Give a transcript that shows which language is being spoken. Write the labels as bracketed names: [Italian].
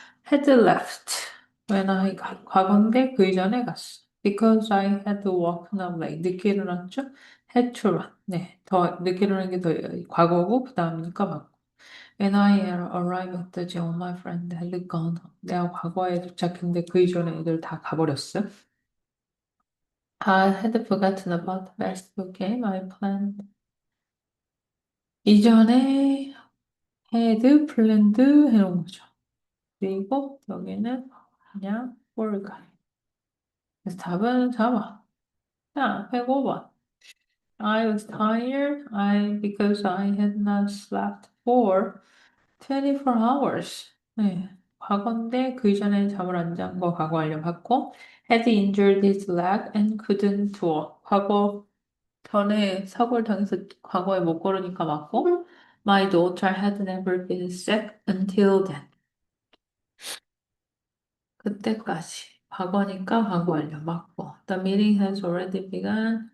[English] Had left when I got [Korean] 과거인데 그 이전에 갔어. [English] Because I had woken up late. [Korean] 늦게 일어났죠? [English] Had to run. [Korean] 네, 더 늦게 일어나는 게 더 과거고 그 다음이니까 맞고. [English] When I arrived at the gym, my friend had gone. [Korean] 내가 과거에 도착했는데 그 이전에 애들 다 가버렸어. [English] I had forgotten about the basketball game I planned. [Korean] 이전에 had planned 해놓은 거죠. 그리고 여기는 그냥 forgot. 그래서 답은 4번. 자, 105번. [English] I was tired because I had not slept for 24 hours. [Korean] 네. 과거인데 그 이전에 잠을 안 잔 거 과거 완료 받고 [English] had injured his leg and couldn't walk. [Korean] 과거 전에 사고를 당해서 과거에 못 걸으니까 맞고 [English] My daughter had never been sick until then. [Korean] 그때까지. 과거니까 과거 완료 맞고 [English] The meeting has already begun.